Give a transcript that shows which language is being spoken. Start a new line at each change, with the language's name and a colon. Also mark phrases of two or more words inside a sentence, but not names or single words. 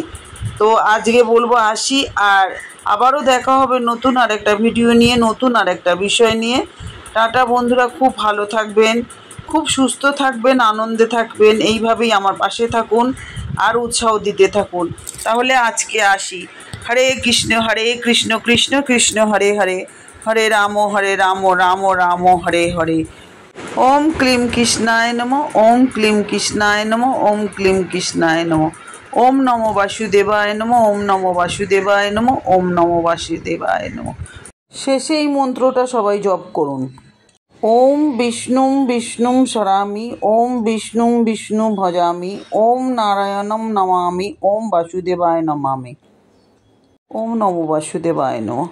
Bangla: তো আজকে বলবো আসি, আর আবারও দেখা হবে নতুন আরেকটা ভিডিও নিয়ে, নতুন আরেকটা বিষয় নিয়ে। টাটা বন্ধুরা, খুব ভালো থাকবেন, খুব সুস্থ থাকবেন, আনন্দে থাকবেন, এইভাবেই আমার পাশে থাকুন আর উৎসাহ দিতে থাকুন। তাহলে আজকে আসি। হরে কৃষ্ণ কৃষ্ণ কৃষ্ণ হরে হরে, হরে রাম রাম রাম হরে হরে।
Sanskrit: ওম ক্লিম কৃষ্ণায় নমঃ, ওম ক্লিম কৃষ্ণায় নমঃ, ওম ক্লিম কৃষ্ণায় নমঃ। ওম নমো বাসুদেবায় নমঃ, ওম নমো বাসুদেবায় নমঃ, ওম নমো বাসুদেবায় নমঃ।
Bangla: শেষে এই মন্ত্রটা সবাই জপ করুন।
Sanskrit: ওম বিষ্ণুম বিষ্ণুম স্মরামি, ওম বিষ্ণুম বিষ্ণু ভজামি, ওম নারায়ণম নমামি, ওম বাসুদেবায় নমামি। ওম নমো বাসুদেবায় নমঃ।